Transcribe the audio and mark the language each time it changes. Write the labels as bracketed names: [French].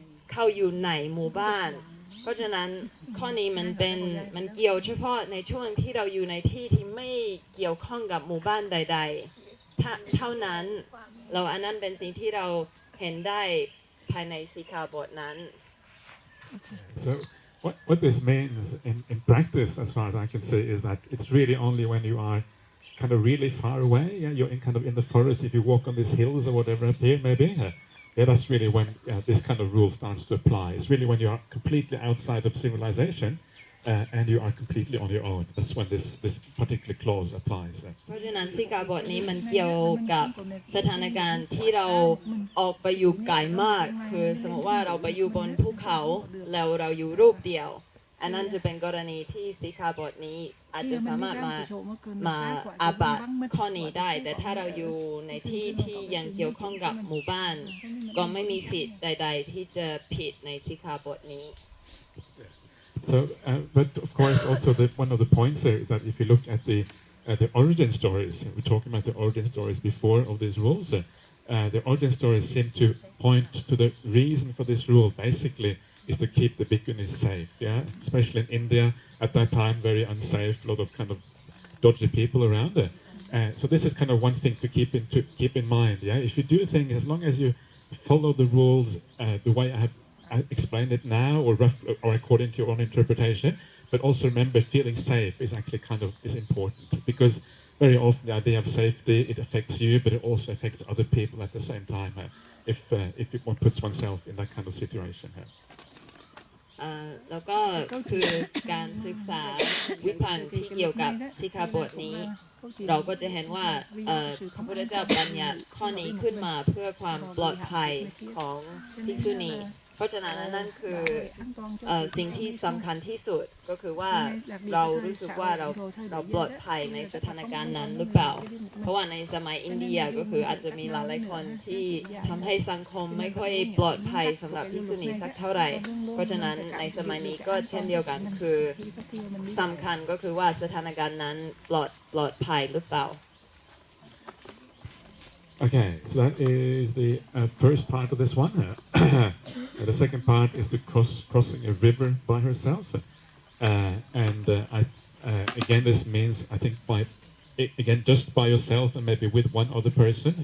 [Thai] เข้าอยู่ในหมู่บ้านเพราะฉะนั้นข้อนี้มันเกี่ยวเฉพาะในช่วงที่เราอยู่ในที่ที่ไม่เกี่ยวข้องกับหมู่บ้านใดๆเท่านั้นเราอันนั้นเป็นสิ่งที่เราเห็นได้ภายในสิกขาบทนั้น [English] So what this means in practice, as far as I can say, is that it's really only when you are kind of really far away, you're in the forest, if you walk on these hills or whatever up here maybe, that's really when this kind of rule starts to apply. It's really when you are completely outside of civilization and you are completely on your own. That's when this particular clause applies. [Thai] เพราะฉะนั้นสิกขาบทนี้มันเกี่ยวกับสถานการณ์ที่เราออกไปอยู่ไกลมากคือสมมติว่าเราไปอยู่บนภูเขาแล้วเราอยู่รูปเดียวอันนั้นจะเป็นกรณีที่สิกขาบทนี้อาจจะสามารถมาอาบัติข้อนี้ได้แต่ถ้าเราอยู่ในที่ยังเกี่ยวข้องกับหมู่บ้านก็ไม่มีสิทธิ์ใดๆที่จะผิดในสิกขาบทนี้ [English] So, but of course, also one of the points there is that if you look at the origin stories, we're talking about the origin stories before of these rules. The origin stories seem to point to the reason for this rule. Basically, is to keep the bhikkhunis safe. Yeah, especially in India at that time, very unsafe, a lot of kind of dodgy people around there. So this is kind of one thing to keep in mind. Yeah, if you do things, as long as you follow the rules the way I explained it now, or according to your own interpretation, but also remember feeling safe is actually is important because very often the idea of safety it affects you, but it also affects other people at the same time. If one puts oneself in that kind of situation. [Thai] แล้วก็คือการศึกษาวิพังค์ที่เกี่ยวกับสิกขาบทนี้เราก็จะเห็นว่าพระพุทธเจ้าบัญญัติข้อนี้ขึ้นมาเพื่อความปลอดภัยของภิกษุณีเพ ราะฉะนั้นนั่นคือสิ่งที่สำคัญที่สุดก็คือว่าเรารู้สึกว่าเราปลอดภัยในสถานการณ์นั้นหรือเปล่าเพราะว่าในสมัยอินเดียก็คืออาจจะมีหลายๆคนที่ทำให้สังคมไม่ค่อยปลอดภัยสำหรับภิกษุณีสักเท่าไหร่เพราะฉะนั้นในสมัยนี้ก็เช่นเดียวกันคือสำคัญก็คือว่าสถานการณ์นั้นปลอดภัยหรือเปล่า [English] Okay, so that is the first part of this one. The second part is the crossing a river by herself, again this means I think again just by yourself and maybe with one other person.